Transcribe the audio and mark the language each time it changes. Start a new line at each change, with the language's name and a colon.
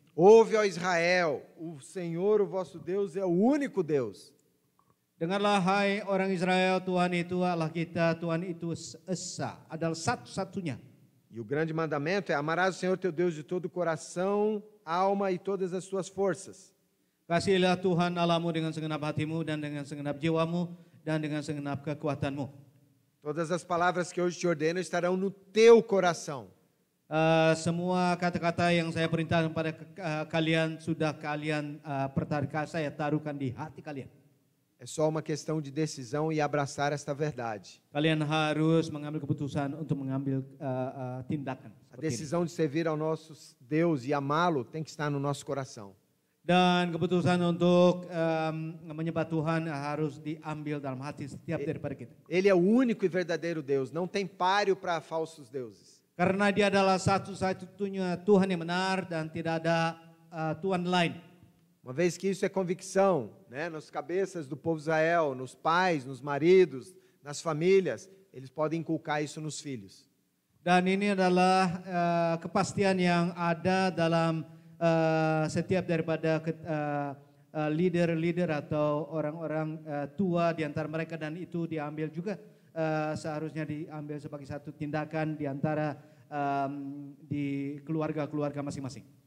Portuguese: Ouve, ó Israel, o Senhor, o vosso Deus, é o único Deus.
Indonesian: Dengarlah hai orang Israel, Tuhan itu Allah kita, Tuhan itu esa, adalah satu-satunya.
Portuguese: E o grande mandamento é amarás o Senhor teu Deus de todo o coração, alma e todas as suas forças.
Indonesian: Kasihilah Tuhan Allahmu dengan segenap hatimu dan dengan segenap jiwamu dan dengan segenap kekuatanmu.
Portuguese: Todas as palavras que hoje te ordeno estarão no teu coração.
Indonesian: Semua kata-kata yang saya perintahkan kepada kalian sudah kalian saya taruhkan di hati kalian.
Portuguese: É só uma questão de decisão e abraçar esta verdade.
Indonesian: Kalian harus mengambil keputusan untuk mengambil tindakan.
Portuguese: A decisão de servir ao nosso Deus e amá-lo tem que estar no nosso coração.
Indonesian: Dan keputusan untuk menyembah Tuhan harus diambil dalam hati setiap daripada kita.
Portuguese: Ele é o único e verdadeiro Deus, não tem páreo para falsos deuses.
Indonesian: Karena dia adalah satu-satunya Tuhan yang benar dan tidak ada Tuhan lain.
Portuguese: Uma vez que isso é convicção, né, nas cabeças do povo de Israel, nos pais, nos maridos, nas famílias, eles podem inculcar isso nos filhos.
Indonesian: Dan ini adalah kepastian yang ada dalam setiap daripada leader-leader atau orang-orang tua di antara mereka, dan itu diambil juga seharusnya diambil sebagai satu tindakan di antara di keluarga-keluarga masing-masing.